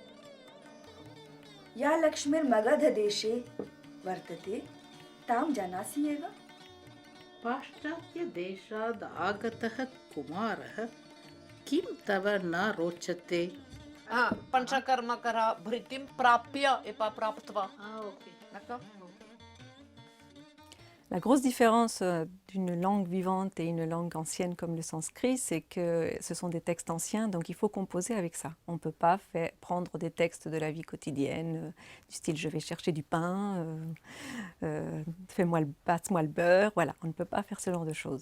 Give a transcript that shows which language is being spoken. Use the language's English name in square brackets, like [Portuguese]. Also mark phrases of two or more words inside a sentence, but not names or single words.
[Sanskrit] या लक्ष्मीर्मगधदेशे वर्तते तां जानासि एव। पाश्चात्यदेशाद् आगतः कुमारः किं तव न रोचते? पञ्चकर्मकर भृतिं प्राप्य [French] et pas [Sanskrit] प्राप्त्वा. [French] D'accord? La grosse différence d'une langue vivante et une langue ancienne comme le sanskrit, c'est que ce sont des textes anciens, donc il faut composer avec ça. On ne peut pas prendre des textes de la vie quotidienne, du style je vais chercher du pain, passe-moi le beurre, voilà, on ne peut pas faire ce genre de choses.